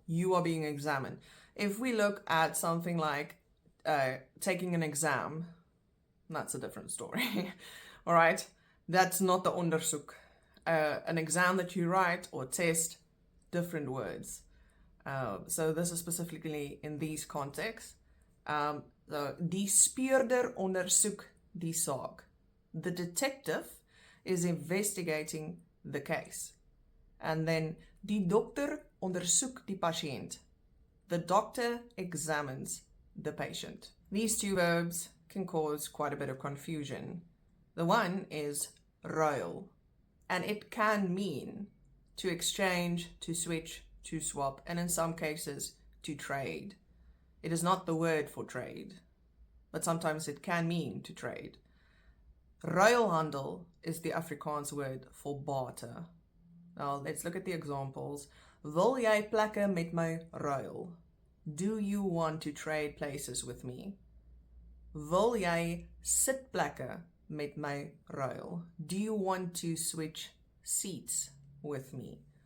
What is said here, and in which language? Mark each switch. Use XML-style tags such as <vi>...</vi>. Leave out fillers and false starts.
<en>You are being examined. If we look at something like taking an exam, that's a different story. All right, that's not the ondersoek. An exam that you write or test, different words. So this is specifically in these contexts.</en> <af>Die speurder ondersoek die saak.</af> <en>The detective is investigating the case. And then</en> <af>die dokter ondersoek die patiënt.</af> <en>The doctor examines the patient. These two verbs can cause quite a bit of confusion. The one is ruil, and it can mean to exchange, to switch, to swap, and in some cases, to trade. It is not the word for trade, but sometimes it can mean to trade. Ruilhandel is the Afrikaans word for barter. Now, let's look at the examples.</en> <af>Wil jy plekke met my ruil?</af> <en>Do you want to trade places with me?</en> <af>Wil jy sitplekke met my ruil?</af> <en>Do you want to switch seats with me?</en>